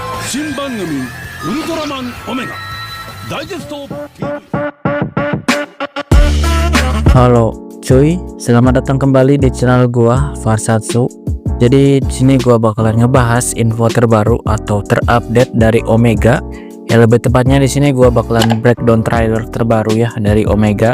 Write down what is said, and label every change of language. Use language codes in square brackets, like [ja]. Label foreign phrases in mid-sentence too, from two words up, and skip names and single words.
[ja] 新番組ウルトラマンオメガダイジェスト TV. [id] Halo cuy, selamat datang kembali di channel gua Farsatsu. Jadi di sini gua bakalan ngebahas info terbaru atau terupdate dari Omega. Ya lebih tepatnya di sini gua bakalan [en] breakdown trailer [id] terbaru ya dari Omega.